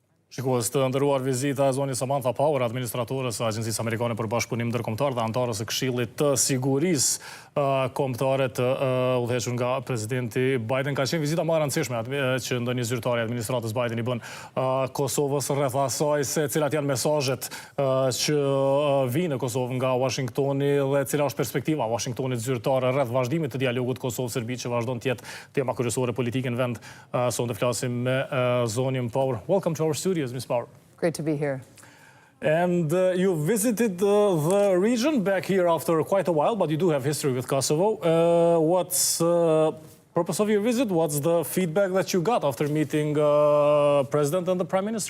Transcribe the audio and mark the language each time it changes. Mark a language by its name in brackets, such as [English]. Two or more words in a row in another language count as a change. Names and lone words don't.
[Albanian] Shikues, të nderuar, vizita e zonjës Samantha Power, administratorës së Agjencisë Amerikane për Bashkëpunim Ndërkombëtar dhe anëtarës së Këshillit të Sigurisë Kombëtare të udhëhequr nga presidenti Biden, ka qenë vizita më e rëndësishme që ndonjë zyrtar i administratës Biden i bën Kosovës, rreth asaj se cilat janë mesazhet që vinë në Kosovë nga Washingtoni dhe cila është perspektiva e Washingtonit zyrtar rreth vazhdimit të dialogut Kosovë-Serbi që vazhdon të jetë tema kryesore politike në vend. Sonte flasim me zonjën Power. [English] Welcome to our studios, Ms. Power. Great to be here. And you visited the region back here after quite a while, but you do have history with Kosovo. What's the purpose of your visit? What's the feedback that you got after meeting President and the Prime Minister?